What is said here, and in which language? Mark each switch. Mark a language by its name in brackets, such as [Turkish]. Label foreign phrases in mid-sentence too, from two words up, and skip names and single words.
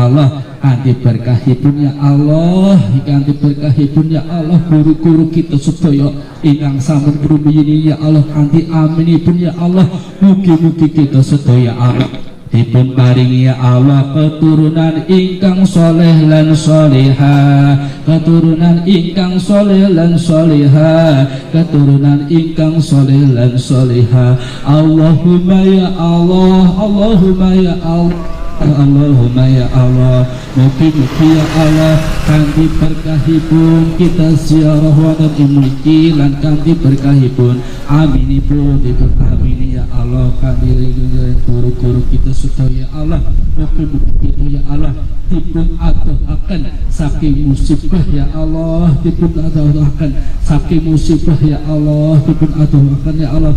[Javanese] Allah kanthi berkahipun [Arabic] ya Allah [Javanese] kanthi berkahipun [Arabic] ya Allah [Javanese] guru-guru kita sedaya ingkang sampun rumiyin [Arabic] ya Allah [Javanese] kanthi aminipun [Arabic] ya Allah [Javanese] mugi-mugi kita sedaya Allah dipun paringi [Arabic] ya Allah [Javanese] keturunan ingkang soleh lan solehah keturunan ingkang soleh lan solehah keturunan ingkang soleh lan solehah [Arabic] Allahumma ya Allah Allahumma ya Allah Allahumma ya Allah [Javanese] mugi-mugi [Arabic] ya Allah [Javanese] kanthi berkahipun kita ziarah wonten ing mriki lan kanthi berkahipun aminipun dipun amini [Arabic] ya Allah [Javanese] kanthi guru-guru kita sedaya Allah mugi-mugi kita [Arabic] ya Allah [Javanese] dipun atuhaken saking musibah [Arabic] ya Allah [Javanese] dipun atuhaken saking musibah [Arabic] ya Allah [Javanese] dipun atuhaken [Arabic] ya Allah